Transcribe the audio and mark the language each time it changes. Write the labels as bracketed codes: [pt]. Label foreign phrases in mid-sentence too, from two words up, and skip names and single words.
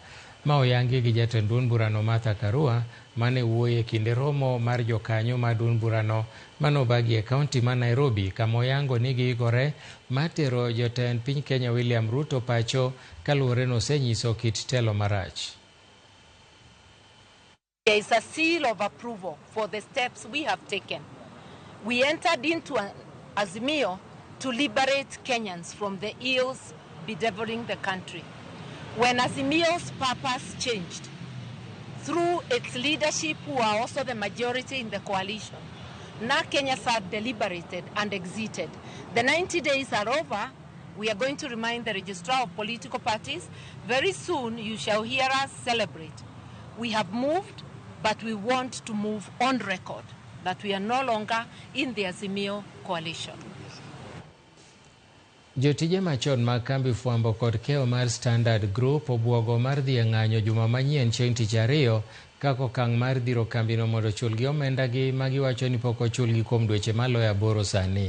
[luo] Ma oyangi gi jatend duond burano Martha Karua mane wuoye kinde romo mar jokanyo ma duond burano manobagi e kaunti ma Nairobi, kama oyango ni giigore matero jotend piny Kenya William Ruto pacho kaluwore nosenyiso kit telo marach. [en] There is a seal of approval for the steps we have taken. We entered into an Azimio to liberate Kenyans from the ills bedeviling the country. When Azimio's purpose changed, through its leadership who are also the majority in the coalition, now Kenyans are deliberated and exited. The 90 days are over. We are going to remind the registrar of political parties. Very soon you shall hear us celebrate. We have moved, but we want to move on record that we are no longer in the Azimio coalition. [luo] Jotije machon mag kambi fwambo kod keyo mar Standard Group obwogo mar dhi e ng'anyo juma manyien chieng' tich ariyo kaka okang' mar dhiro kambino mondo ochulgi omendagi ma giwacho ni pok ochulgi kuom dweche maloyo 8 sani.